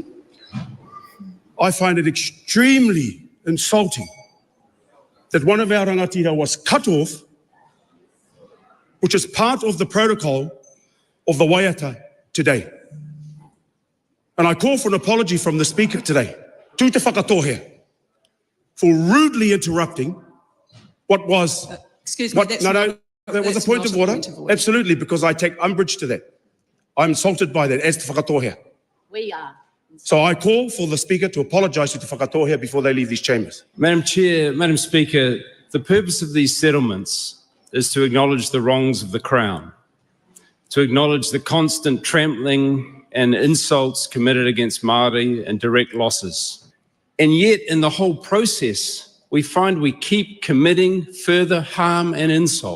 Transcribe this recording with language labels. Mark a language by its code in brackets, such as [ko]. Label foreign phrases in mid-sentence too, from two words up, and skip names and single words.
[en] I find it extremely insulting that one of our rangatira was cut off, which is part of the protocol of the waiata today. And I call for an apology from the Speaker today, to te whakatohea, for rudely interrupting what was... excuse me, that was a point of order. Absolutely, because I take umbrage to that. I'm insulted by that, as te whakatohea. We are. So I call for the Speaker to apologise to te whakatohea before they leave these chambers. Madam Chair, Madam Speaker, the purpose of these settlements is to acknowledge the wrongs of the Crown, to acknowledge the constant trampling and insults committed against Māori and direct losses. And yet, in the whole process, we find we keep committing further harm and insult.